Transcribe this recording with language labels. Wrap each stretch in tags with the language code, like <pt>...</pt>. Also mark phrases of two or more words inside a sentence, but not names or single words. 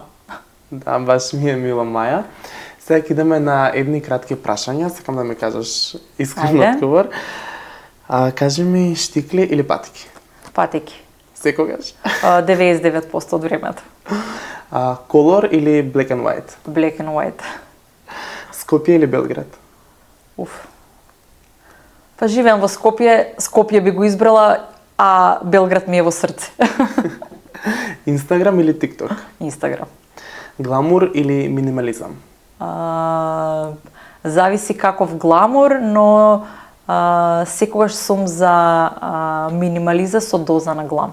<mk>Да, баш ми е мило, Маја. Сега идеме на едни кратки прашања, сакам да ми кажеш искрен одговор. Кажи ми, штикли или патики? Патики. Секогаш? 99% од времето. Колор или</mk> <en>black and white? Black and white.</en> <mk>Скопје или Белград? Па живеам во Скопје, Скопје би го избрала, а Белград ми е во срце. Инстаграм или TikTok? Инстаграм. Гламур или минимализам? Зависи каков гламур, но секогаш сум за минимализа со доза на глам.</mk>